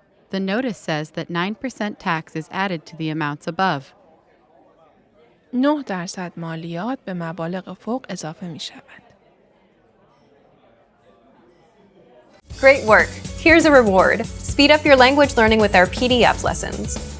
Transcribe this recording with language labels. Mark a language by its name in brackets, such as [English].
[English] The notice says that 9% tax is added to the amounts above. [Persian] 9% مالیات به مبالغ فوق اضافه می شود. [English] Great work! Here's a reward. Speed up your language learning with our PDF lessons.